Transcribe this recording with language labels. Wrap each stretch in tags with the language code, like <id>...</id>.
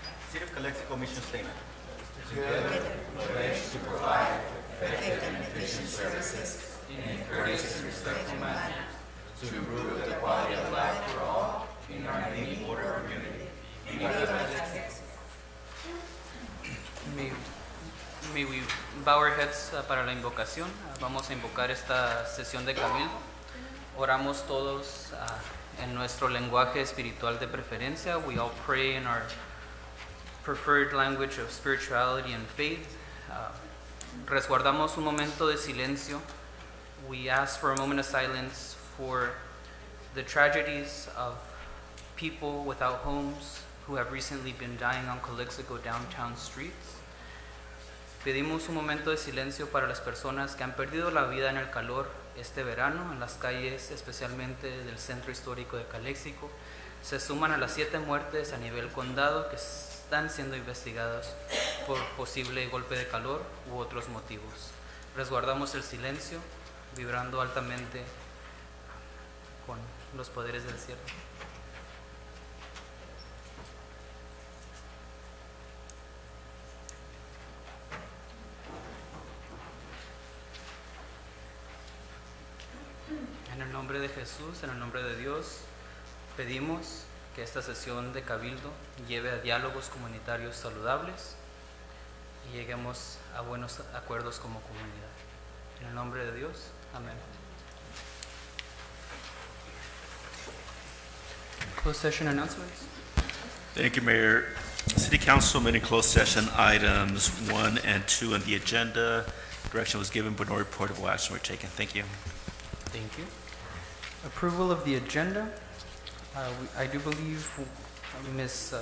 <en>City of Calexico mission statement. Together, we pledge to provide effective and efficient services in a courteous and respectful manner to improve the quality of life for all in our name order community. May we bow our heads</en> <es>para la invocación. Vamos a invocar esta sesión de cabildo. Oramos todos en nuestro lenguaje espiritual de preferencia.</es> <en>We all pray in our preferred language of spirituality and faith.</en> <es>Resguardamos un momento de silencio.</es> <en>We ask for a moment of silence for the tragedies of people without homes who have recently been dying on Calexico downtown streets.</en> <es>Pedimos un momento de silencio para las personas que han perdido la vida en el calor este verano en las calles, especialmente del centro histórico de Calexico. Se suman a las 7 muertes a nivel condado que están siendo investigadas por posible golpe de calor u otros motivos. Resguardamos el silencio, vibrando altamente con los poderes del cielo. En el nombre de Jesús, en el nombre de Dios, pedimos que esta sesión de cabildo lleve a diálogos comunitarios saludables y lleguemos a buenos acuerdos como comunidad. En el nombre de Dios, amén.</es> <en>Closed session announcements. Thank you, Mayor. City Council meeting closed session items 1 and 2 on the agenda. Direction was given, but no reportable action were taken. Thank you. Thank you. Approval of the agenda. I do believe Ms.</en>